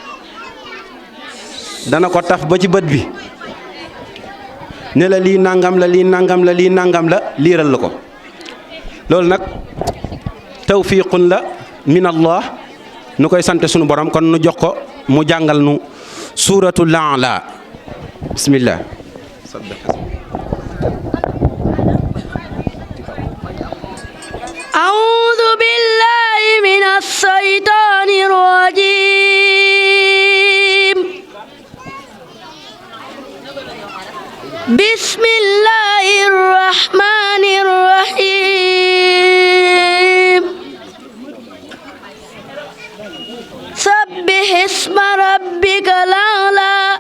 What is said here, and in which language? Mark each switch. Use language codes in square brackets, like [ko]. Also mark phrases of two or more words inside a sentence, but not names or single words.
[wo] dana ko taf ba ci bët bi ne la lii nangam la lii nangam la lii nangam la liiral la ko loolu nag tawfiqun la [ar] من الله [wo] nu koy sante sunu borom kon nu jox ko mu jàngal nu suuratul A'la bismillah. [ar] أعوذ بالله من الشيطان الرجيم بسم الله الرحمن الرحيم سبح اسم ربك الأعلى